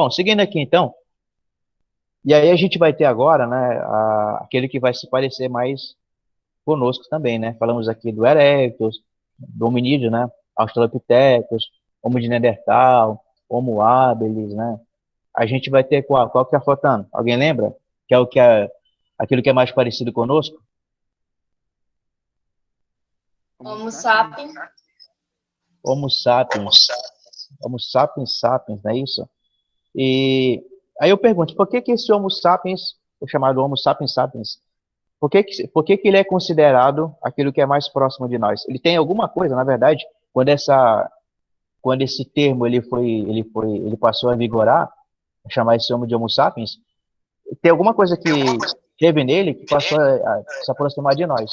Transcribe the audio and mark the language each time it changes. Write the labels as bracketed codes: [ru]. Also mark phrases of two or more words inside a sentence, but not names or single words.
[pt] Bom, seguindo aqui então, e aí a gente vai ter agora, né, aquele que vai se parecer mais conosco também, né? Falamos aqui do Erectus, do hominídeo, né? Australopithecus, Homo de Neandertal, Homo habilis, né? A gente vai ter qual que tá faltando? Alguém lembra? Que é o que é aquilo que é mais parecido conosco? Homo sapiens. Homo sapiens. Homo sapiens sapiens, não é isso? E aí eu pergunto, por que que esse Homo sapiens, o chamado Homo sapiens sapiens, por que que ele é considerado aquilo que é mais próximo de nós? Ele tem alguma coisa, na verdade, quando esse termo ele passou a vigorar, chamar esse Homo de Homo sapiens, tem alguma coisa que teve nele que passou a se aproximar de nós.